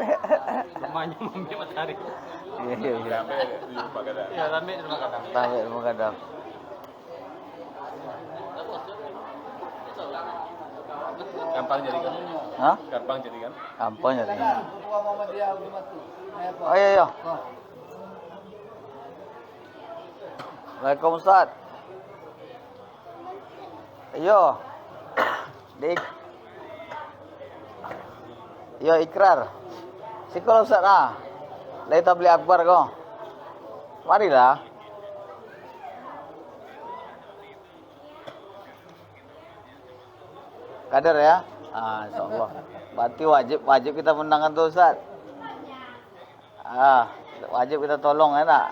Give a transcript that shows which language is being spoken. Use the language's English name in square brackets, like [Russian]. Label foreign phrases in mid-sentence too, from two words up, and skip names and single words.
[Indonesian] Rumahnya mami matahari. Iya iya iya. Sampai di rumah kakak. Iya, tambe di rumah kadang. Sampai rumah kadang. Gampang jadi kan? Hah? Gampang jadi kan? Gampang ya. Ketua Muhammadiyah Umat tu. Oh iya iya. Waalaikumsalam Ustaz. [Minangkabau] Yo. Dik. Yo ikrar. Sikol Ustaz ah. Lai tabligh akbar ko. [Indonesian] Marilah. Kader ya? Ah, insyaallah. Berarti wajib kita menangkan tuh Ustaz. Ah, wajib kita tolong ya nak?